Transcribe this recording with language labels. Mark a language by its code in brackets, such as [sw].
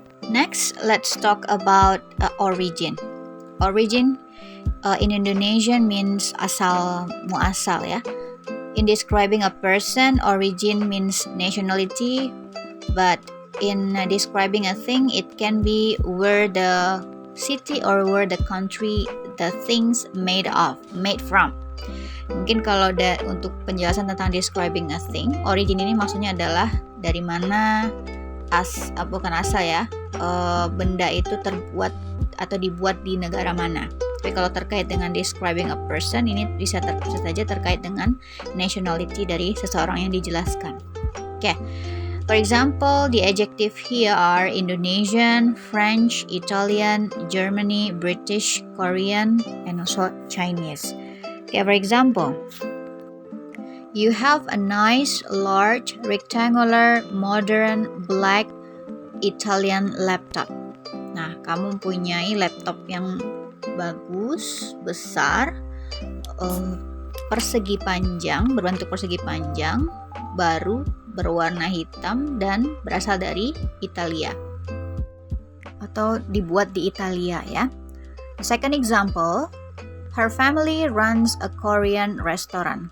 [en] Next, let's talk about origin. Origin in Indonesian means [id] asal muasal ya. [en] In describing a person, origin means nationality, but in describing a thing, it can be where the city or where the country the things made from. [id] Mungkin kalau untuk penjelasan tentang [en] describing a thing, [id] origin ini maksudnya adalah dari mana bukan asal ya, benda itu terbuat atau dibuat di negara mana. Tapi kalau terkait dengan [en] describing a person, [id] ini bisa saja terkait dengan nationality dari seseorang yang dijelaskan. [en] Okay. For example, the adjective here are Indonesian, French, Italian, Germany, British, Korean, and also Chinese. Okay, for example, you have a nice, large, rectangular, modern, black, Italian laptop. [id] Nah, kamu mempunyai laptop yang bagus, besar, persegi panjang, berbentuk persegi panjang, baru, berwarna hitam, dan berasal dari Italia. Atau dibuat di Italia ya. [en] The second example, her family runs a Korean restaurant.